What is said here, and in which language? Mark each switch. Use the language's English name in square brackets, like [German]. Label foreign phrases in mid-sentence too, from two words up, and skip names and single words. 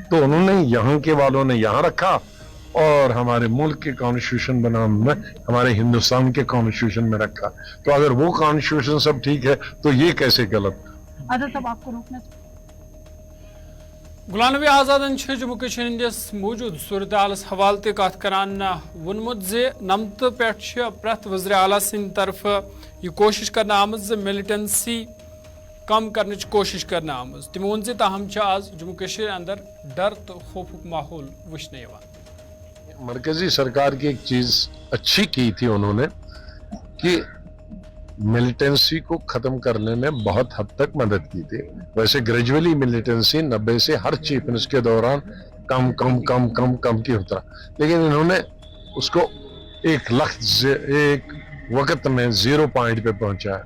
[Hindi] तो उन्होंने यहाँ के वालों ने यहाँ रखा और हमारे मुल्क के कॉन्स्टिट्यूशन बना में हमारे हिंदुस्तान के कॉन्स्टिट्यूशन में रखा। तो अगर वो कॉन्स्टिट्यूशन सब ठीक है तो ये कैसे गलत? आपको रोकना [Kashmiri] गुलाम नबी आज़ाद जम्मू कश्मीर मौजूद सूरत हालस हवाले कत करान वोनमुत नमत पे प्रत वज़ीर आला सद तरफ यह कोशिश करना आमज मिलिटेंसी कम करने कोशिश करना आमज। तमो वोन ताहम आज जम्मू कश्मीर अंदर डर तो खौफुक माहौल वुचने। [Hindi] मरकजी सरकार की एक चीज अच्छी की थी उन्होंने कि मिलिटेंसी को खत्म करने में बहुत हद तक मदद की थी। वैसे ग्रेजुअली मिलिटेंसी 90 से हर [English] chief minister [Hindi] के दौरान कम कम कम कम कम की होता, लेकिन इन्होंने उसको एक वक्त में 0 पॉइंट पे पहुंचाया।